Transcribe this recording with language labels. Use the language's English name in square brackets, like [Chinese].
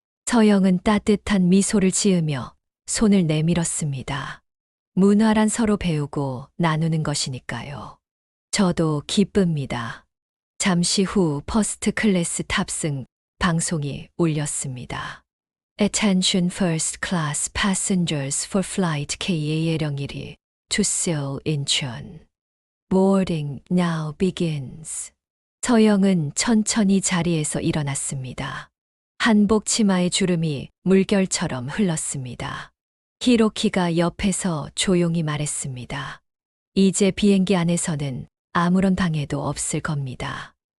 [Korean] 서영은 따뜻한 미소를 지으며 손을 내밀었습니다. 문화란 서로 배우고 나누는 것이니까요. 저도 기쁩니다. 잠시 후 퍼스트 클래스 탑승 방송이 울렸습니다. [English] Attention first class passengers for flight KA101 to Seoul Incheon. Boarding now begins. [Korean] 서영은 천천히 자리에서 일어났습니다. 한복 치마의 주름이 물결처럼 흘렀습니다. 히로키가 옆에서 조용히 말했습니다. 이제 비행기 안에서는 아무런 방해도 없을 겁니다.